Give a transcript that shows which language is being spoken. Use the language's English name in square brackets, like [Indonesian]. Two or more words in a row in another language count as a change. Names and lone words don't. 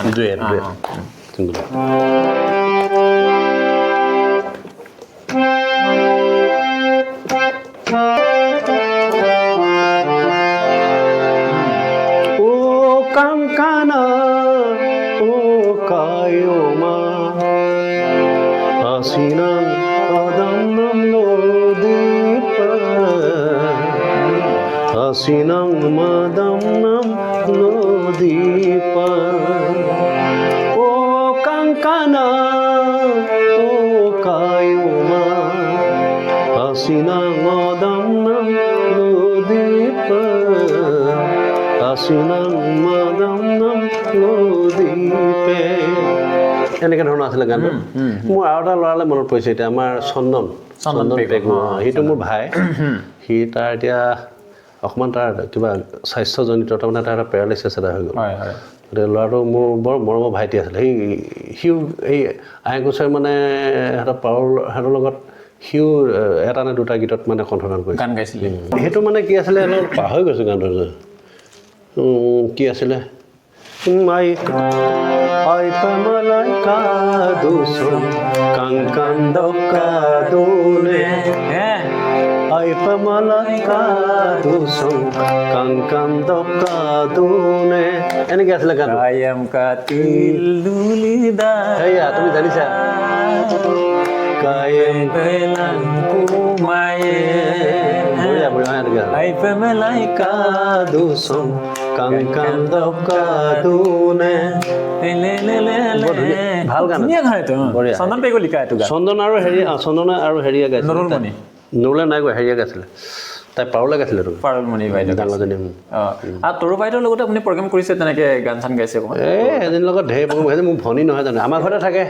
[Mising] কাংকানা ও কায়মা Asinang padamnam lodipa Asinang madamnam lodipa O kankana O kayuma Asinang madamnam lodipa Asinang madamnam lodipe [Assamese] এনেকৈ ধৰণৰ আছিলে গানটো মোৰ আৰু এটা ল'ৰালৈ মনত পৰিছে এতিয়া আমাৰ চন্দন পেগু সেইটো মোৰ ভাই সি তাৰ এতিয়া অকণমান তাৰ কিবা স্বাস্থ্যজনিত তাৰমানে তাৰ এটা পেৰালাইচিছ এটা হৈ গ'ল গতিকে ল'ৰাটো মোৰ বৰ মৰমৰ ভাইটি আছিলে সিও এই আইকুচাৰ মানে সিহঁতৰ লগত সিও এটা নে দুটা গীতত মানে কণ্ঠদান কৰিছিল গান গাইছিলে সেইটো মানে কি আছিলে অলপ পাহৰি গৈছোঁ গানটো কি আছিলে [Mising] Ay pamalay kadusong kangkandok kadune Ay pamalay kadusong kangkandok kadune [Assamese] এনেকৈ আছিলে গান [Mising] কায়াম কাতিল লুলিদা [Assamese] হেয়া তুমি জানিছা [Mising] কায়াম বেলান কুমায়ে Ay pamalay kadusong Kangkandok kadune [Assamese] ভাল গান চন্দন পেগু লিখা এইটো গান চন্দন আৰু হেৰিয়ে গাইছিলে নুৰুলে নাই গৈ হেৰিয়ে গাইছিলে তাই পাৰুলে গাইছিলে পাৰুলমণি বাইদেউ ডাঙৰজনী আৰু তৰু বাইদেউৰ লগত আপুনি প্ৰগ্ৰেম কৰিছে তেনেকৈ গান চান গাইছে এজনীৰ লগত ঢেৰ প্ৰগ্ৰেম গাইছে মোৰ ভনী নহয় জানো আমাৰ ঘৰতে থাকে